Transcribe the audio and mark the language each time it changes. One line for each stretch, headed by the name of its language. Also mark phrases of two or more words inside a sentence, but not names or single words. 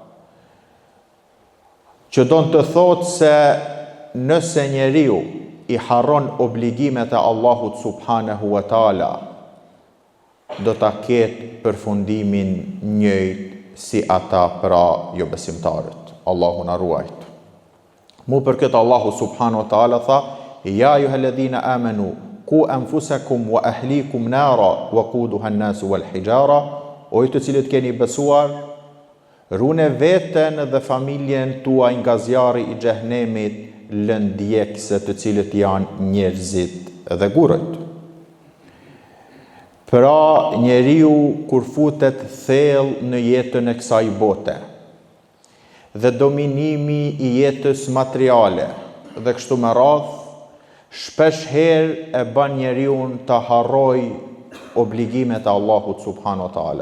Albanian: Që do të thotë se nëse njeriu i harron obligimet e Allahut
Arabic: سبحانه وتعالى,
Albanian: do ta ketë përfundimin njëjtë si ata pra jo besimtarët. Allahu na ruajt. Mu për këtë
Arabic: Allahu سبحانه وتعالى tha: "يا أيها الذين آمنوا قوا أنفسكم وأهليكم نارا وقودها الناس والحجارة."
Albanian: O ju të cilët keni besuar, rune veten dhe familjen tuaj nga zjarri i xhehenemit, lëndjekse të cilët janë njerëzit dhe gurët. Pra njeriu kur futet thellë në jetën e kësaj bote dhe dominimi i jetës materiale dhe kështu me radhë, shpesh herë e bën njeriu të harroj obligimet e Allahut
Arabic: سبحانه وتعالى.